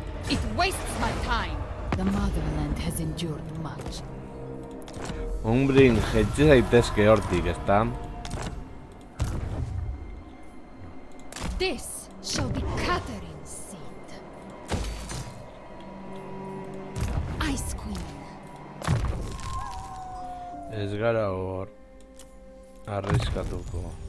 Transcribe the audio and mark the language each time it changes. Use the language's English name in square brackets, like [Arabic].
[English] It wastes my time. The motherland has endured much. [Basque] Umbrin jetxe zaitezke hortik, ezta? [English] This shall be Catherine's seat. Ice Queen. [Basque] Ez gara hor arriskatuko.